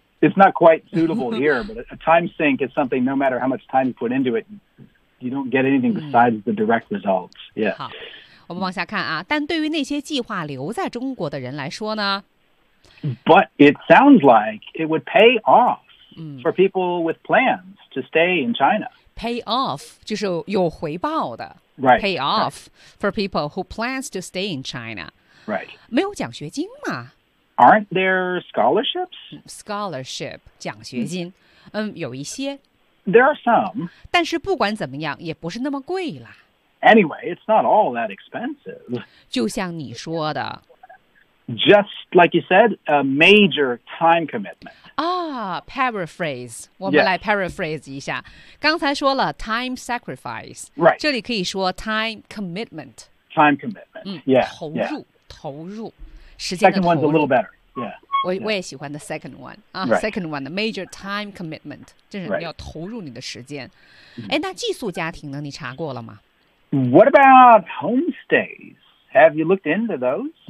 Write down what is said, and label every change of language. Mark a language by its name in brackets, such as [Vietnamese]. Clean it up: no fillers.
[English] It's not quite suitable here, but a time sink is something no matter how much time you put into it, you don't get anything besides the direct results. Yeah. [Chinese] 好，我们往下看啊。但对于那些计划留在中国的人来说呢 [English] But it sounds like it would pay off for people with plans to stay in China. Pay off, [Chinese] 就是有回报的。 [English] Right. Pay off for people who plans to stay in China. Right. [Chinese] 没有奖学金吗 [English] Aren't there scholarships? [Chinese] Scholarship, 奖学金、有一些。 [English] There are some. [Chinese] 但是不管怎么样也不是那么贵了。 [English] Anyway, it's not all that expensive. [Chinese] 就像你说的。 [English] Just like you said, a major time commitment. [Chinese] Paraphrase. 我们来 paraphrase 一下。刚才说了 [English] time sacrifice. Right. [Chinese] 这里可以说 [English] time commitment. Time commitment. Yeah. [Chinese] 投入。 [English] Yeah. [Chinese] 投入时间的投入 [English] second one's a little better yeah, [Chinese] 我也喜欢 [English] the second one、 right. second one the major time commitment [Chinese] 这是你要投入你的时间、 [English] right. [Chinese] 那寄宿家庭呢你查过了吗 [English] what about homestays have you looked into those、